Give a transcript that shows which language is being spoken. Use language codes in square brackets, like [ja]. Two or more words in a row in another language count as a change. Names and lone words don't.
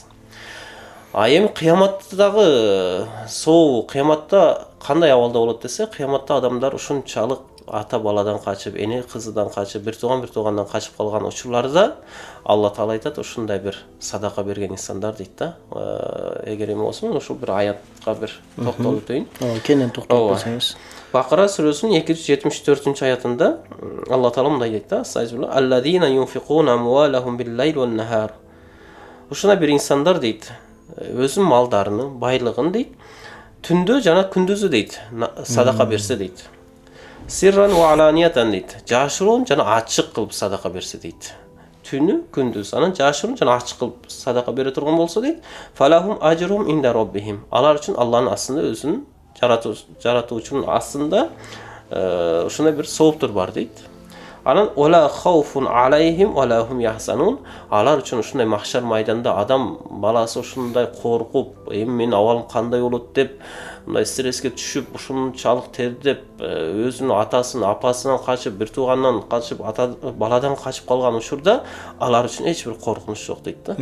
[ky] А эми кыяматтагы соо, кыяматта кандай абалда болот десе, кыяматта адамдар ушунчалык ата баладан качып, эне кызыдан качып, бир туугандан качып калган учурларда Алла Таала айтат, ушундай бир садака берген инсандар дейт да. Эгер эме болсо, ушул бир аятка бир токтолуп өтөйүн. Кенен токтолуп кетсеңиз. Бакара сүрөсүнүн 274-аятында Алла Таала мындай дейт да: [ar] "الذين ينفقون أموالهم بالليل والنهار." [ky] Ушундай бир инсандар дейт, өзүнүн малдарын, байлыгын дейт, түндө жана күндүзү дейт, садака берсе дейт. [ar] سرا وعلانية [ky] дейт, жашыруун жана ачык кылып садака берсе дейт. Түнү, күндүз, анан жашыруун жана ачык кылып садака бере турган болсо дейт, [ar] فلهم أجرهم عند ربهم. [ky] Алар үчүн Алланын астында, өзүнүн жаратуучунун астында ушундай бир сооптор бар дейт. [ar] Анан ولا خوف عليهم ولا هم يحزنون. [ky] Алар үчүн ушундай махшар майданда адам баласы ушундай коркуп, эми менин абалым кандай болот деп мындай стресске түшүп, ушунчалык тердеп, өзүнүн атасын, апасынан качып, бир туугандан качып, баладан качып калган учурда алар үчүн эч бир коркунуч жок дейт да.